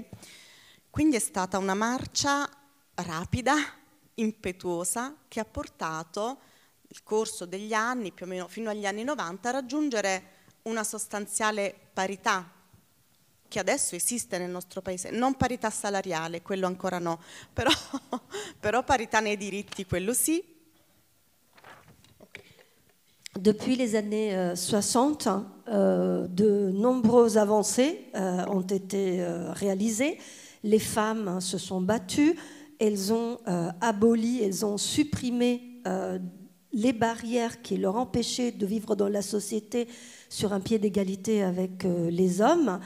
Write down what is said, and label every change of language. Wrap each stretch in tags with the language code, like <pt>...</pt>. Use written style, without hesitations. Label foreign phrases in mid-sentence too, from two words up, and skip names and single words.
<it>Quindi è stata una marcia rapida, impetuosa, che ha portato il corso degli anni, più o meno fino agli anni 90, a raggiungere una sostanziale parità che adesso esiste nel nostro paese. Non parità salariale, quello ancora no, però parità nei diritti, quello sì.</it> <fr>Depuis les années 60, de nombreuses avancées ont été réalisées. Les femmes se sont battues, elles ont aboli, elles ont supprimé les barrières qui leur empêchaient de vivre dans la société sur un pied d'égalité avec les hommes.</fr>